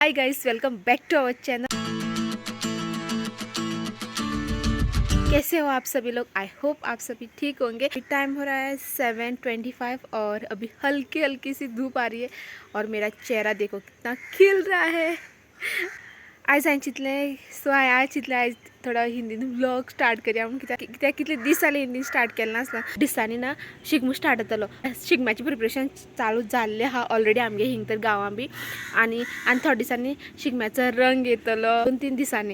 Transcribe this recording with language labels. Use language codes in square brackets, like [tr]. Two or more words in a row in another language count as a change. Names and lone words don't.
[en] hi guys, welcome back to our channel. [hi] कैसे हो आप सभी लोग? [en] I hope [hi] आप सभी ठीक होंगे। टाइम हो रहा है 7:25 और अभी हल्की हल्की सी धूप आ रही है और मेरा चेहरा देखो कितना खिल रहा है। [kok] आज हांवें चिंतलें आज चिंतलें आज थोडा हिंदीन [en] vlog start [kok] करया म्हणून कित्याक कितले दीस जाले हिंदीन स्टार्ट केलें नासलें। दिसांनी ना शिगमो स्टार्ट जातलो। शिगम्याचें प्रिपरेशन चालू जाल्लें आहा ऑलरेडी आमगे हिंग तर गांवां बी आनी थोड्या दिसांनी शिगम्याचो रंग येतलो 2-3 दिसांनी।